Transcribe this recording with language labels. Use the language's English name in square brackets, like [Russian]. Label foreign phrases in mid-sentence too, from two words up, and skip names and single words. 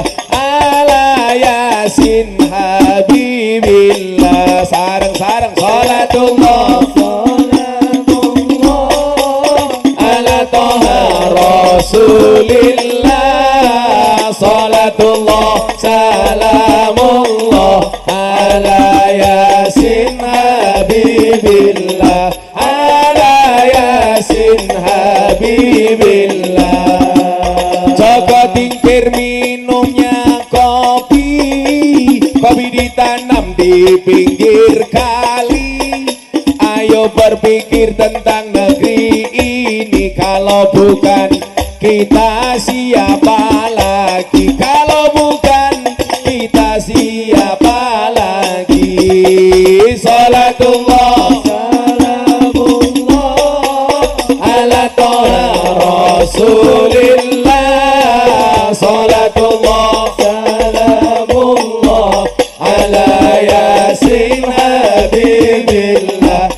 [Arabic] على يس حبيب الله. Sareng-sareng صلاة الله على طه رسول الله. صلاة الله سلام الله على يس حبيب الله. على يس حبيب الله. [Indonesian] Jaga tingkir minumnya kopi, kopi ditanam di pinggir kali. Ayo berpikir tentang negeri ini, kalau bukan kita siapa lagi? Kalau bukan kita siapa lagi? [Arabic] صلاة الله سلام الله على طه رسول الله. صلاة الله سلام الله على يس حبيب الله.